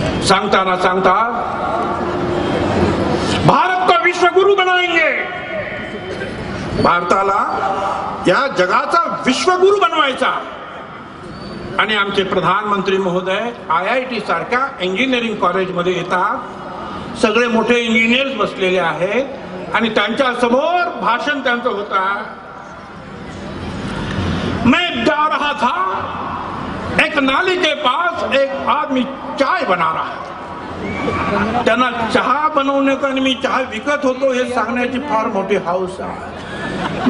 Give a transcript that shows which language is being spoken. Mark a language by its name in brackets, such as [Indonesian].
[Marathi] सांगताना सांगता [Hindi] भारत को विश्वगुरु बनाएंगे, [Marathi] भारताला या जगाचा विश्वगुरु बनवायचा. आणि आमचे प्रधानमंत्री महोदय IIT सारख्या इंजिनिअरिंग कॉलेजमध्ये येतात. सगळे मोठे इंजिनियर्स बसलेले आहेत आणि त्यांच्या समोर भाषण त्यांचं होता. [Hindi] मैं जा रहा था, एक नाली के पास एक आदमी चाय बना रहा. [Marathi] त्यांना चहा बनवण्याचा आणि मी चहा विकत होतो हे सांगण्याची फार मोठी हौस आहे.